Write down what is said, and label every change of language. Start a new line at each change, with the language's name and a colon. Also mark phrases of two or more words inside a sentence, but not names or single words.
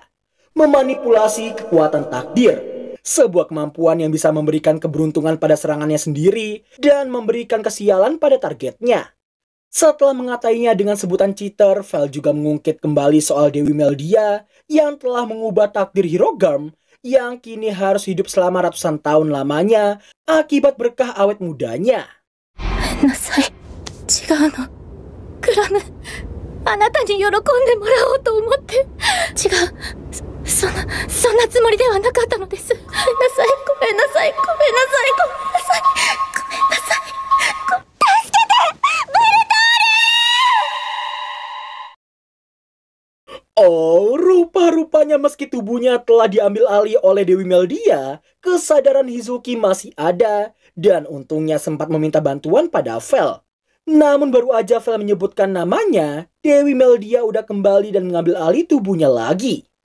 Indonesian: Memanipulasi kekuatan takdir, sebuah kemampuan yang bisa memberikan keberuntungan pada serangannya sendiri dan memberikan kesialan pada targetnya. Setelah mengatainya dengan sebutan cheater, Vel juga mengungkit kembali soal Dewi Meldia yang telah mengubah takdir Hirogam yang kini harus hidup selama ratusan tahun lamanya akibat berkah awet mudanya.
Japanese: なさい。違うの。クラム、あなたに喜んでもらおうと思って。違う。そんなつもりではなかったのです。ごめんなさい。ごめんなさい。ごめんなさい。ごめんなさい。ごめんなさい。助けて！ベルト！
Indonesian: Oh, rupa-rupanya meski tubuhnya telah diambil alih oleh Dewi Meldia, kesadaran Hizuki masih ada dan untungnya sempat meminta bantuan pada Vel. Namun baru aja Vel menyebutkan namanya, Dewi Meldia udah kembali dan mengambil alih tubuhnya lagi.